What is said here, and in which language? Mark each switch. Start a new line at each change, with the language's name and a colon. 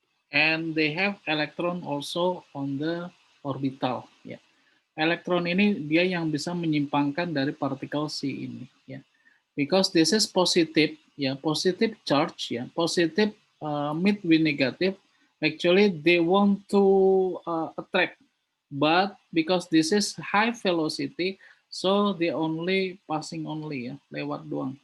English: And they have electron also on the orbital ya.
Indonesian: Elektron ini dia yang bisa menyimpangkan dari partikel si ini ya.
English: Because this is positive ya, positive charge ya, positive meet with negative, Actually, they want to attract, but because this is high velocity, so they only passing only ya,
Indonesian: lewat doang.